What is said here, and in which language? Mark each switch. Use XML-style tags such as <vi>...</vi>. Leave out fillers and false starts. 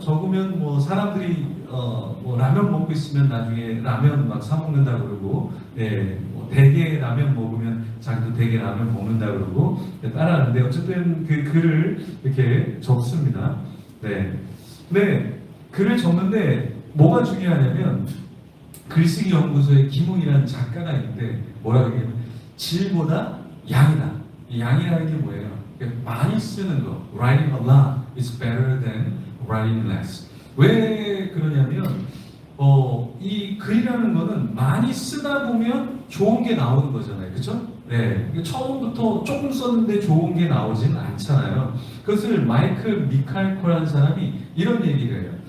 <ko>적으면 뭐 사람들이 뭐 라면 먹고 있으면 나중에 라면 막 사 먹는다 그러고, 뭐 대게 라면 먹으면 자기도 대게 라면 먹는다 그러고 따라하는데, 어쨌든 그 글을 이렇게 적습니다. 네. 글을 적는데 뭐가 중요하냐면 글쓰기 연구소의 김웅이라는 작가가 있는데 뭐라고 얘기하면 질보다 양이다. 이 양이라는 게 뭐예요? 많이 쓰는 거.</ko> <en>Writing a lot is better than writing less.</en> <ko>왜 그러냐면 이 글이라는 거는 많이 쓰다 보면 좋은 게 나오는 거잖아요. 그렇죠? 네. 처음부터 조금 썼는데 좋은 게 나오진 않잖아요. 그것을 마이클 미칼코라는 사람이 이런 얘기를 해요.</ko>